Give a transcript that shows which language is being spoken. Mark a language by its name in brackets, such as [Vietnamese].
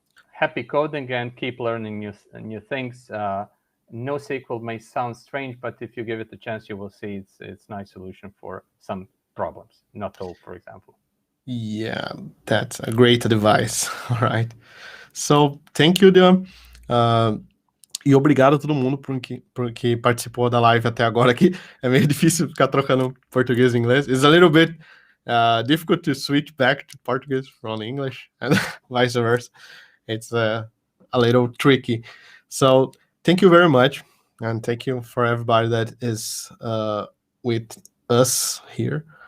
[English] Happy coding and keep learning new things. NoSQL may sound strange, but if you give it a chance, you will see it's a nice solution for some problems. Not all, for example. Yeah, that's a great advice. All right. So, thank you, Dan. [Portuguese] E obrigado a todo mundo por que participou da live até agora aqui. É meio difícil ficar trocando português e inglês. [English] It's a little bit difficult to switch back to Portuguese from English and vice versa. It's a little tricky. So thank you very much. And thank you for everybody that is with us here.